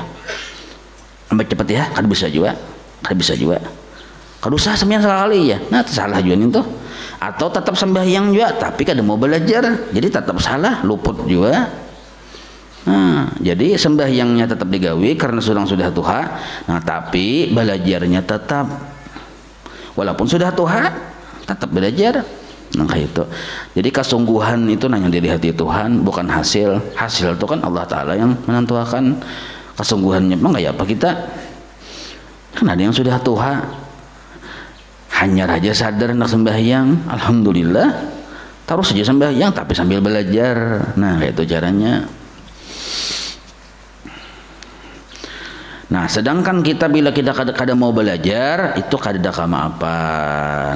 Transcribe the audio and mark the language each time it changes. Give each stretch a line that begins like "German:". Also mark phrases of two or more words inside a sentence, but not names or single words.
Banjar: Ambil cepat ya, kada bisa juga. Kalau usah sembahyang sekali ya, salah juga itu. Atau tetap sembahyang juga, tapi kada mau belajar, jadi tetap salah, luput juga. Jadi sembahyangnya tetap digawi karena sudah tua.
Indonesian: Tapi belajarnya tetap, walaupun sudah tua, tetap belajar. Kayak itu. Jadi kesungguhan itu yang dari hati Tuhan, bukan hasil. Hasil itu kan Allah Ta'ala yang menentukan. Kesungguhannya kayak apa kita? Kan ada yang sudah tua, hanya raja sadar hendak sembahyang, alhamdulillah, terus saja sembahyang tapi sambil belajar. Kayak itu caranya.
Banjar: Nah, sedangkan kita bila kita kada mau belajar itu kada kamaapan.